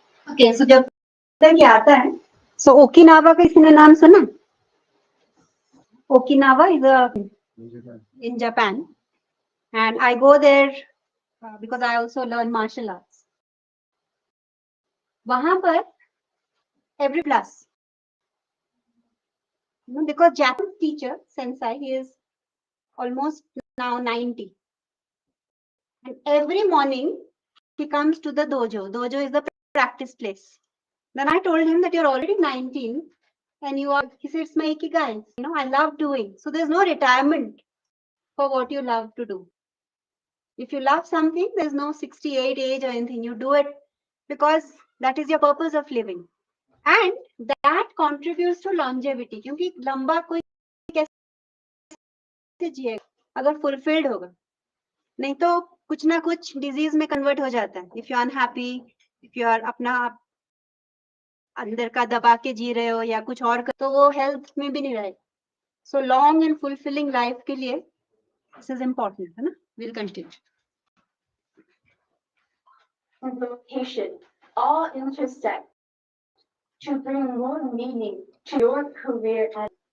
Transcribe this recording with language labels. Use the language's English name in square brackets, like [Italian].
[Hindi] Okay, so जब तक ये आता है, so ओकिनावा का किसी ने नाम सुना? [English] Okinawa is in Japan, and I go there because I also learn martial arts. [Hindi] वहाँ पर [English] every class, because Japanese teacher sensei, he is almost now 90, and every morning he comes to the dojo. Dojo is the practice place. Then I told him that you're already 19 and you are, he said, it's my ikigai. I love doing. So there's no retirement for what you love to do. If you love something, there's no 68 age or anything. You do it because that is your purpose of living. And that contributes to longevity. [Hindi] क्योंकि लंबा कोई कैसे जिएगा अगर fulfilled होगा. नहीं तो कुछ ना कुछ disease में convert हो जाता है. [English] If you are unhappy, if you are [Hindi] अपना अंदर का दबा के जी रहे हो या कुछ और तो वो हेल्थ में भी नहीं रहेगा. [English] So long and fulfilling life [Hindi] के लिए [English] this is important, है ना? We'll continue. And vocation all intersect to bring more meaning to your career and